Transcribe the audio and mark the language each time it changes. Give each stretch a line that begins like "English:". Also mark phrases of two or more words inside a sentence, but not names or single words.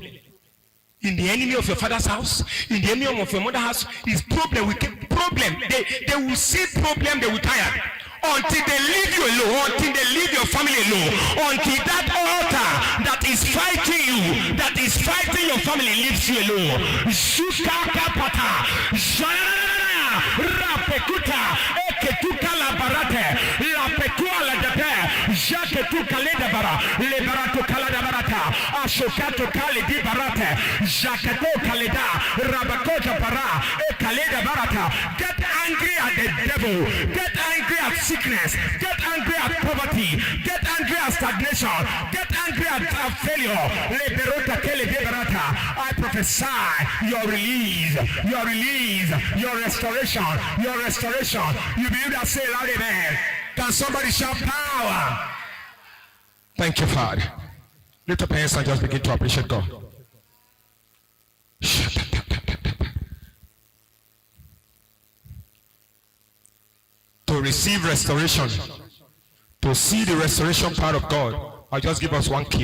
English: In the enemy of your father's house, in the enemy of your mother's house, is problem. We came problem. They will see problem, they will tire. Until they leave you alone, until they leave your family alone, until that altar that is fighting you, that is fighting your family, leaves you alone. Rapekuta, eketuka la barate, la pekua la dape, jaketuka le dabara, le barato kala da barata, ashokato kale di barate, jaketo kaleda, rabakota bara, ekaleda barata. Get angry at the devil, get angry at sickness, get angry at poverty, get angry at stagnation, get angry at failure. Le berota kele di barata. I prophesy your release, your release, your restoration. Your restoration. You believe that? Say loud amen. Can somebody shout power? Thank you, Father. Lift up your hands and just begin to appreciate God. To receive restoration, to see the restoration part of God, I'll just give us one key.